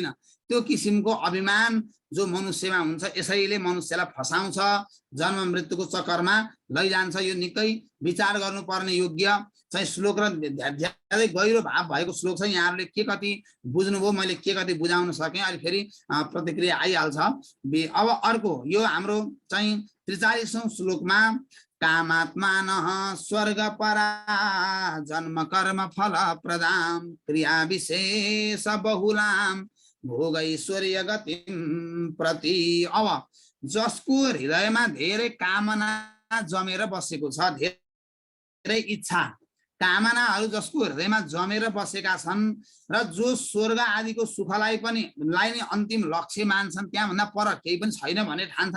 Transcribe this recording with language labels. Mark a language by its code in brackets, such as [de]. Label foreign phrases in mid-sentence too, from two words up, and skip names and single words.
[ne] त्यो किसिमको अभिमान जो मनुष्यमा हुन्छ यसैले मनुष्यलाई फसाउँछ, जन्म मृत्युको चक्करमा लैजान्छ। यो निकै विचार गर्नुपर्ने योग्य चाहिँ श्लोक र ज्यादै गहिरो भाव भएको श्लोक छ। यहाँहरूले के कति बुझ्नुभयो, मैले के कति बुझाउन सकेँ, अहिले फेरि प्रतिक्रिया आइहाल्छ। अब अर्को यो हाम्रो चाहिँ 43औं श्लोकमा [sa] कामात्मानः स्वर्ग परा जन्म कर्म फल प्रदाम क्रिया विशेष बहुलाम भोग ऐश्वर्य गतिम प्रति। [ne] अब जसको हृदयमा धेरै कामना जमेर बसेको छ, धेरै इच्छा कामनाहरू जसको हृदयमा जमेर बसेका छन् र जो स्वर्ग आदिको सुखलाई पनि नै अन्तिम लक्ष्य मान्छन्, त्यहाँभन्दा पर केही पनि छैन भने ठान्छन्।